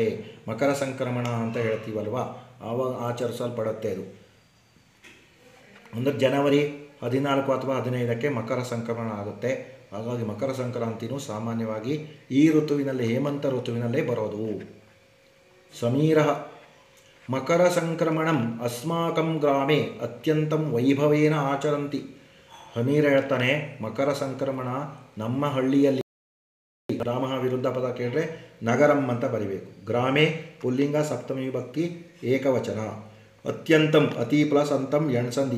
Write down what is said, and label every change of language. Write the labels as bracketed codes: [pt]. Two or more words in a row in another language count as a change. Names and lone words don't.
[kn] ಮಕರ ಸಂಕ್ರಮಣ ಅಂತ ಹೇಳ್ತೀವಲ್ವ, ಆವಾಗ ಆಚರಿಸಲ್ಪಡುತ್ತೆ. ಅದು ಅಂದರೆ ಜನವರಿ 14 ಅಥವಾ 15ಕ್ಕೆ ಮಕರ ಸಂಕ್ರಮಣ ಆಗುತ್ತೆ. ಹಾಗಾಗಿ ಮಕರ ಸಂಕ್ರಾಂತಿನೂ ಸಾಮಾನ್ಯವಾಗಿ ಈ ಋತುವಿನಲ್ಲಿ, ಹೇಮಂತ ಋತುವಿನಲ್ಲೇ ಬರೋದು. [sa] ಸಮೀರ ಮಕರ ಸಂಕ್ರಮಣಂ ಅಸ್ಮಾಕಂ ಗ್ರಾಮೆ ಅತ್ಯಂತಂ ವೈಭವೇನ ಆಚರಂತಿ. [kn] ಸಮೀರ ಹೇಳ್ತಾನೆ, ಮಕರ ಸಂಕ್ರಮಣ ನಮ್ಮ ಹಳ್ಳಿಯಲ್ಲಿ, ಗ್ರಾಮ ವಿರುದ್ಧ ಪದ ಕೇಳಿದ್ರೆ ನಗರಂ ಅಂತ ಬರಿಬೇಕು. ಗ್ರಾಮೇ ಪುಲ್ಲಿಂಗ ಸಪ್ತಮಿ ವಿಭಕ್ತಿ ಏಕವಚನ. ಅತ್ಯಂತಂ ಅತಿ ಪ್ಲಸ್ ಅಂತಂ ಎಣ್ಸಂಧಿ.